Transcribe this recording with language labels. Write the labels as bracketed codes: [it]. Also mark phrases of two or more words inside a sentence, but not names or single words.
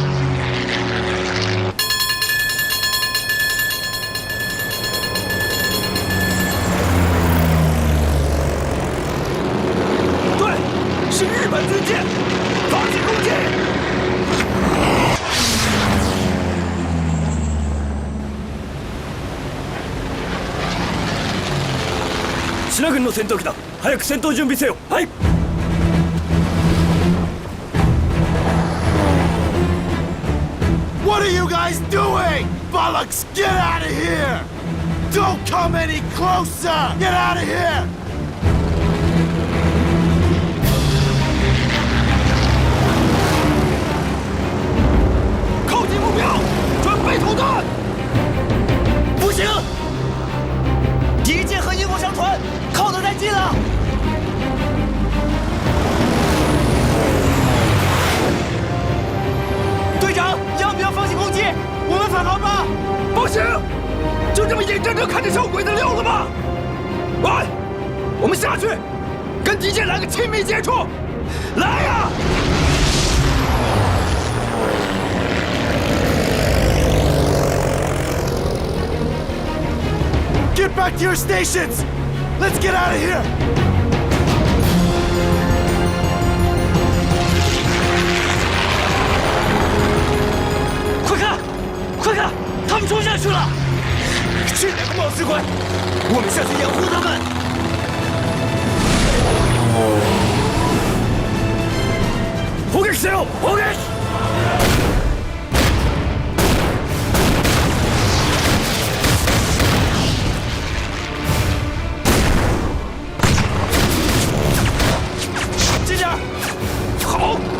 [zh] 对，是日本军舰，发起攻击！ [ja] 品軍の戦闘機だ。早く戦闘準備せよ。はい。 [en] What are you guys doing? Bollocks, get out of here! Don't come any closer! Get out of here! [zh] 靠近目标，准备投弹！不行，敌舰和英国商船靠得太近了。队长，要不要放弃攻击？我们返航吧。不行，就这么眼睁睁看着小鬼子溜了吗？喂，我们下去，跟敌舰来个亲密接触。来呀 [en] ！Get back to your stations. Let's get out of here. [zh] 快看，他们冲下去了！这两个冒失鬼，我们下去掩护他们。 [ja] 砲撃せよ！砲撃！ [zh] 近点！好。